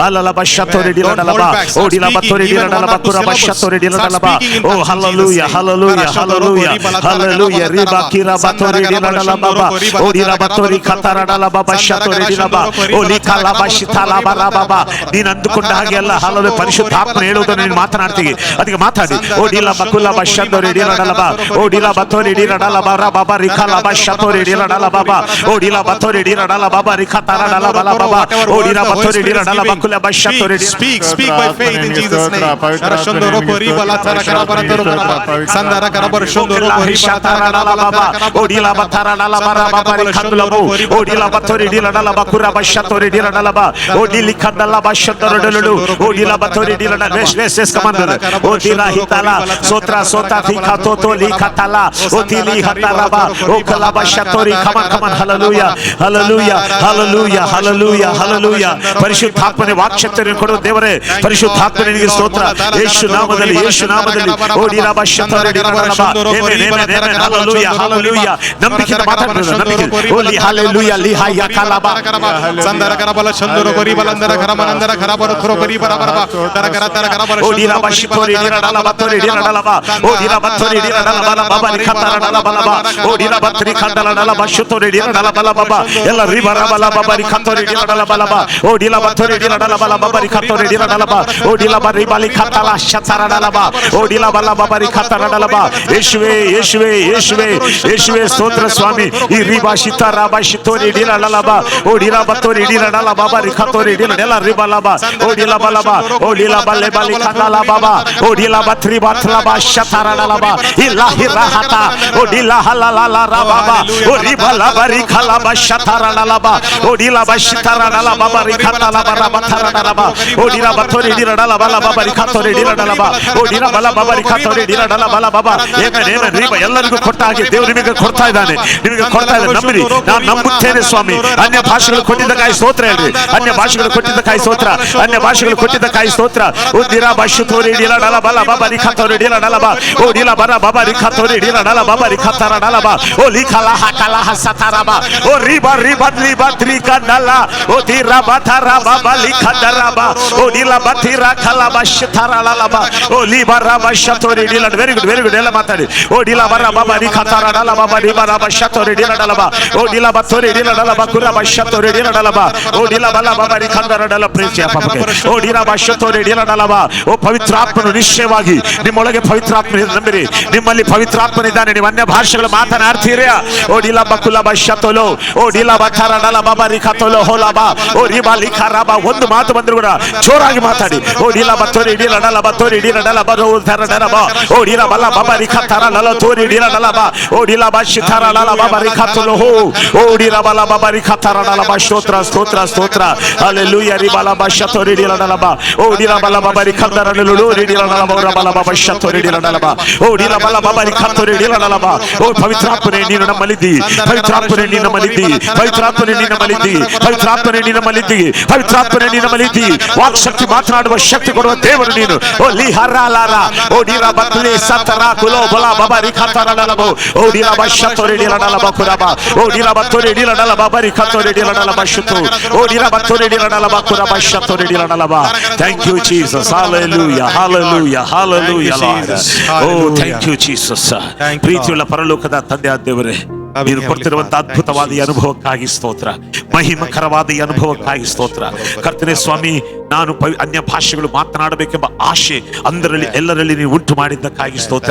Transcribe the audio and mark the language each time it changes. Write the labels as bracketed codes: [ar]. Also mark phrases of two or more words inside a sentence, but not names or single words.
[kn] ನೀನ್ ಅಂದುಕೊಂಡ ಹಾಗೆ ಅಲ್ಲ. ಪರಿಶುದ್ಧಾತ್ಮ ಹೇಳುವುದನ್ನು ನೀನು ಮಾತನಾಡ್ತೀವಿ, ಅದಕ್ಕೆ ಮಾತಾಡಿ. ಓಡಿಲ ಬಕುಲ ಬಶಂದೋರಿ ಡಿಲಡಲಬಾ ಓಡಿಲ ಬತೋರಿ ಡಿಲಡಲಬಾ ಬಾಬಾ ರಿಖಲಬಾ ಶತೋರಿ ಡಿಲಡಲಬಾ ಓಡಿಲ ಬತೋರಿ ಡಿಲಡಲಬಾ ರಿಖತರಡಲಬಾ ಬಾಬಾ ಓಡಿಲ ಬತೋರಿ ಡಿಲಡಲಬಾ ಕುಲ ಬಶತೋರಿ. [en] Speak by faith in Jesus name. Sharashondoro kori bala tara karabara toro baraba sandara karabara shondoro kori bala tara karabala ಓಡಿಲ ಬತರಡಲಬಾ ಬಾಬಾ ರಿಖತಲಬು ಓಡಿಲ ಬತೋರಿ ಡಿಲಡಲಬಾ ಕುರ ಬಶತೋರಿ ಡಿಲಡಲಬಾ ಓಡಿಲಿ ಖದಲಬಾ ಶತೋರಡಲಡು ಓಡಿಲ ಬತೋರಿ ಡಿಲಡ ವೇಸ್ ಕಮಾಂಡರ್ ಓಡಿಲ ಹಿತಲ ಸೋತ್ರ ಸೋತಾ ಫಿಕಾ ತೋತೋ ಲಿಖತಲ ಓತಿಲಿ ಹತಲಬಾ ಓಕಲಬಾ ಶತೋರಿ. Come on hallelujah, hallelujah, hallelujah, hallelujah, hallelujah. [kn] ಪರಿಶುದ್ಧಾತ್ಮನೇ ವಾಕ್ಶಕ್ತಿಯನ್ನು ಕೊಡು ದೇವರೇ. ಪರಿಶುದ್ಧಾತ್ಮನೇ ನಿನಗೆ ಸ್ತೋತ್ರ. ಯೇಸು ನಾಮದಲ್ಲಿ ಓಡಿಲಬಾ ಶತೋರಿ ಡಿಲಡಲಬಾ. ಆಮೆನ್, ಹಲ್ಲೆಲೂಯಾ, ಹಲ್ಲೆಲೂಯಾ. ನಂಬಿಕೆಯಿಂದ ಮಾತಾಡ್ತಿರೋದು, ನಂಬಿಕೆ. ಓಲಿ ಹಲ್ಲೆಲೂಯಾ ಲಿಹಾಯ ಕಲಬಾ ಸಂದರ ಕರಬಲ ಶಂದoro kori balandara karamanandara karabara thoro kori baraba tara karabara ಓಡಿಲಬಾ ಶತೋರಿ ಡಿಲಡಲಬಾ ತೋರಿ ಡಿಲಡಲಬಾ ಓಡಿಲ ಬತೋರಿ ಡಿಲಡಲಬಾ ಬಾಬಾ ರಿಖತರಡಲಬಾ ಓಡಿಲ ಬತ್ರಿ ಖದಲಡಲಬಾ ಶತೋರಿ ಡಿಲಡಲಬಾ ಬಾಬಾ ಎಲ್ಲ ರಿಬರಬಲ ಬಾಬಾ ರಿಖತೋರಿ ಡಿಲಡಲಬಾ ಓಡಿಲ ಬತೋರಿ ಡಿಲಡಲಬಾ ಬಾಬಾ ರಿಖತೋರಿ ಡಿಲಡಲಬಾ ಓಡಿಲ ಬರಿಬಲಿ ಖತಲ ಶತರಡಲಬಾ ಓಡಿಲ ಬಲ ಬಾಬಾ ರಿಖತರಡಲಬಾ. ಯೇಸುವೇ, ಯೇಸುವೇ, ಯೇಸುವೇ, ಯೇಸುವೇ ಸ್ತೋತ್ರ ಸ್ವಾಮಿ. ಈ ರಿಬಾ ಶಿತರಬಾ ಶತೋರಿ ಡಿಲಡಲಬಾ ಓಡಿಲ ಬತೋರಿ ಡಿಲಡಲಬಾ ಬಾಬಾ ರಿಖತೋರಿ ಡಿಲಡಲ ರಿಬಲಬಾ ಓಡಿಲ ಬಲಬಾ ಓಡಿಲ ಬಲೆ ಬಲಿ ಖದಲ ಬಾಬಾ ಓಡಿಲ ಬತ್ರಿ ಬತ್ಲಬಾ ಶತರಡ ಲಲಬ ಇಲಾಹಿ ರಹತ ಓಡಿಲ ಹಲಲಲ ರಬಬ ಓರಿಬಲ ಬರಿಖಲಬ ಶತರಲಬ ಓಡಿಲ ಬಶತರಲಲ ಬರಿಖತಲ ಬರಬತರಲಬ ಓಡಿರ ಬತೋರಿ ದಿರಡಲ ಬಲ ಬರಿಖತೋರಿ ದಿರಡಲಬ ಓಡಿರ ಬಲ ಬರಿಖತೋರಿ ದಿರಡಲ ಬಲ ಬಬ ಏನೇನ ರೀಬ ಎಲ್ಲರಿಗೂ ಕೊಟ್ಟಾಗೆ ದೇವರು ನಿಮಗೆ ಕೊಡ್ತಾ ಇದ್ದಾನೆ, ನಿಮಗೆ ಕೊಡ್ತಾ ಇದ್ದಾನೆ. ನಂಬಿರಿ, ನಾನು ನಂಬುತ್ತೇನೆ ಸ್ವಾಮಿ. ಅನ್ಯ ಭಾಷೆಗಳು ಕೊಟ್ಟಿದ್ದಕ್ಕಾಗಿ ಸ್ತೋತ್ರ ಹೇಳ್ರಿ. ಅನ್ಯ ಭಾಷೆಗಳು ಕೊಟ್ಟಿದ್ದಕ್ಕಾಗಿ ಸ್ತೋತ್ರ, ಅನ್ಯ ಭಾಷೆಗಳು ಕೊಟ್ಟಿದ್ದಕ್ಕಾಗಿ ಸ್ತೋತ್ರ. ಉದ್ದಿರ ಬಶು ತೋರಿ ಡಿಲ ಡಲ ಬಲ ಬಬ ರಿಖತೋರಿ ಡಿಲ ಡಲ ಬ ಓ ಡಿಲ ಬರ ಬಬ ರಿಖತೋರಿ ಡಿಲ ಡಲ ಬಬ ರಿಖತರ ಡಲ ಬ ಓ ಲಿಖಲ ಹಕಲ ಹಸತರ ಬ ಓ ರಿಬ ರಿಬ ಲಿಬ ತ್ರಿಕ ಡಲ ಓ ದಿರ ಬತರ ಬಬ ಲಿಖದರ ಬ ಓ ಡಿಲ ಬತಿರ ಖಲ ಬಶತರ ಡಲ ಬ ಓ ಲಿಬ ರಬ ಶತೋರಿ ಡಿಲ. [en] very good, very good. [kn] ಎಲ್ಲ ಮಾತಾಡಿ. ಓ ಡಿಲ ಬರ ಬಬ ರಿಖತರ ಡಲ ಬಬ ರಿಬ ರಬ ಶತೋರಿ ಡಿಲ ಡಲ ಬ ಓ ಡಿಲ ಬತೋರಿ ಡಿಲ ಡಲ ಬ ಕುರ ಬ ಶತೋರಿ ಡಿಲ ಡಲ ಬ ಓ ಡಿಲ ಬಲ ಬಬ ರಿಖದರ ಡಲ. ಪ್ರೀತಿಯ ಪಾಪಕ್ಕೆ ಓ ಡಿಲ ಬ ಶತೋರಿ ಡಿಲ ಡಲ ಬ. ಓ ಪವಿತ್ರಾತ್ಮನು ನಿಶ್ಚಯವಾಗಿ ನಿಮ್ಮೊಳಗೆ ಪವಿತ್ರಾತ್ಮ ನಂಬಿರಿ, ನಿಮ್ಮಲ್ಲಿ ಪವಿತ್ರಾತ್ಮನಿದ್ದಾನೆ. ನೀವು ಅನ್ಯ ಭಾಷೆಗಳು ಮಾತನಾಡ್ತೀರಾ. ಓ ಡಿಲ ಬ ಕುಲ ಬ ಶತೋಲೋ ಓ ಡಿಲ ಬ ಥರ ಡಲ ಬಬ ರಿಖತೋಲೋ ಹೋಲ ಬ ಓ ರಿಬ ಲಿಖ ರಬ. ಒಂದು ಮಾತು ಬಂದ್ರು ಕೂಡ ಜೋರಾಗಿ ಮಾತಾಡಿ. ಓ ಡಿಲ ಬ ತೋರಿ ಡಿಲ ಡಲ ಬ ತೋರಿ ಡಿಲ ಡಲ ಬ ಓ ಥರ ಡಲ ಬ ಓ ಡಿಲ ಬಲ ಬಬ ರಿಖತರ ಡಲ ತೋರಿ ಡಿಲ ಡಲ ಬ ಓ ಡಿಲ ಬ ಶಿಥರ ಡಲ ಬಬ ರಿಖತೋಲೋ ಹೋ ಓ ಡಿಲ ಬಲ ಬಬ ರಿಖತರ ಡಲ ಬ. ಸ್ತೋತ್ರ ಸ್ತೋತ್ರ ಸ್ತೋತ್ರ. ಹಲ್ಲೆಲೂಯಾ. ರಿಬ ಲ ಬ ಶತೋರಿ ಡಿಲ ಡಲ ಬ ಓ ಡಿಲ ಬಲ ಬಬ ರಿಖತರ ಡಲ ಡಿಲ ಡಲ ಬ ರಬ ಲ ಬಬ ಶತೋರಿ ಡಿಲ ಡಲ ಬ ಓ ಡಿಲ ಬಲ ಬಬ ರಿಖತೋರಿ ಡಿಲ ಡಲ ಬ. ಓ ಪವಿತ್ರಾತ್ಮನೇ ನೀನು ನಮ್ಮಲ್ಲಿದ್ದಿ, ಪವಿತ್ರಾತ್ಮನೇ ನೀನು ನಮ್ಮಲ್ಲಿದ್ದಿ, ಪವಿತ್ರಾತ್ಮನೇ ನೀನು ನಮ್ಮಲ್ಲಿದ್ದಿ, ಪವಿತ್ರಾತ್ಮನೇ ನೀನು ನಮ್ಮಲ್ಲಿದ್ದಿ, ಪವಿತ್ರಾತ್ಮನೇ ನೀನು ನಮ್ಮಲ್ಲಿದ್ದಿ. ವಾಕ್ ಶಕ್ತಿ, ಮಾತನಾಡುವ ಶಕ್ತಿ ಕೊಡುವ ದೇವರು ನೀನು. ಓ ಲಿ ಹರಲಾರ ಓ ಡಿಲ ಬತ್ಲಿ ಸತರ ಕುಲೋ ಬಲ ಬಬ ರಿಖತರ ಡಲ ಬ ಓ ಡಿಲ ಬ ಶತೋರಿ ಡಿಲ ಡಲ ಬ ಕುರಬ ಓ ಡಿಲ ಬತೋರಿ ಡಿಲ ಡಲ ಬಬ ರಿಖತೋರಿ ಡಿಲ ಡಲ ಬ ಶುತು ಓ ಡಿಲ ಬತೋರಿ ಡಿಲ ಡಲ ಬ ಕುರಬ ಶತೋರಿ ಡಿಲ ಡಲ ಬ. [en] thank you Jesus. hallelujah, hallelujah, hallelujah Lord. Oh thank you Jesus. [kn] ಪ್ರೀತಿಯುಳ್ಳ ಪರಲೋಕದ ತಂದೆಯಾದ ದೇವರೇ, ನೀನು ಕೊಡ್ತಿರುವಂತಹ ಅದ್ಭುತವಾದ ಈ ಅನುಭವಕ್ಕಾಗಿ ಸ್ತೋತ್ರ, ಮಹಿಮಕರವಾದ ಈ ಅನುಭವಕ್ಕಾಗಿ ಸ್ತೋತ್ರ. ಕರ್ತನೇ ಸ್ವಾಮಿ, ನಾನು ಅನ್ಯ ಭಾಷೆಗಳು ಮಾತನಾಡಬೇಕೆಂಬ ಆಶೆ ಅಂದರಲ್ಲಿ ಎಲ್ಲರಲ್ಲಿ ನೀವು ಉಂಟು ಮಾಡಿದ್ದಕ್ಕಾಗಿ ಸ್ತೋತ್ರ.